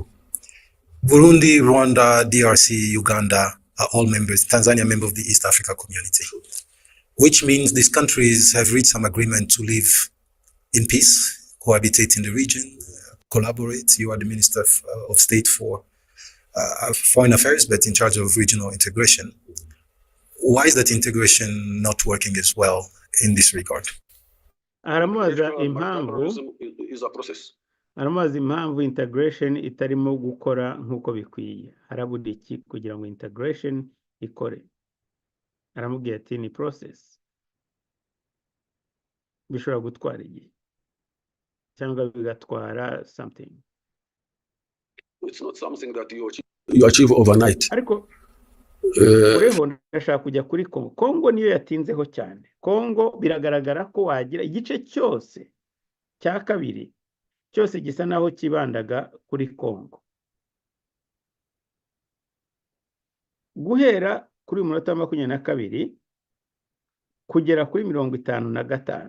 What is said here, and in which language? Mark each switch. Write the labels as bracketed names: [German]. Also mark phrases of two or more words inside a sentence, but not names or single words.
[English] Burundi, Rwanda, DRC, Uganda are all members, Tanzania member of the East Africa community, which means these countries have reached some agreement to live in peace, cohabitate in the region, collaborate. You are the Minister of State for Foreign Affairs, but in charge of regional integration. Why is that integration not working as well in this regard? [Kinyarwanda] Aramubaza impamvu [English] is a process. [Kinyarwanda] aramubaza impamvu integration itarimo gukora nk'uko bikwiye. Harabura iki kugira ngo integration ikore? Aramubwira ati ni process. Bishobora gutwara igihe cyangwa bigatwara something. [English] It's not something that you achieve overnight. [Kinyarwanda] Ariko ureho ndashaka kujya kuri Kongo. Kongo niyo yatinzeho cyane. Kongo biragaragara ko wagira igice cyose cya kabiri cyose gisa naho kibandaga kuri Kongo. Guhera kuri umunota 22 kugera kuri 55.